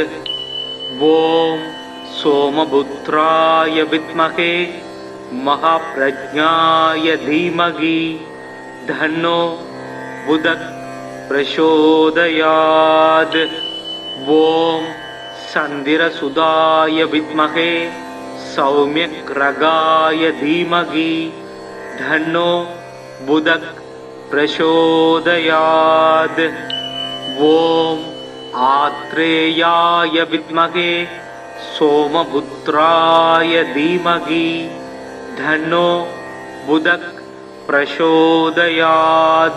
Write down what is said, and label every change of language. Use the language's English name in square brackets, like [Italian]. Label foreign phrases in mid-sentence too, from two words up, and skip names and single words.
[Sanskrit] ओम् सोमपुत्राय विद्महे महाप्रज्ञाय धीमहि तन्नो बुधः प्रचोदयात्. ओम् चन्द्रसुताय विद्महे सौम्यग्रहाय धीमहि धन्नो बुधः प्रचोदयात्। ॐ आत्रेयाय विद्महे सोमपुत्राय धीमहि धन्नो बुधः प्रचोदयात्।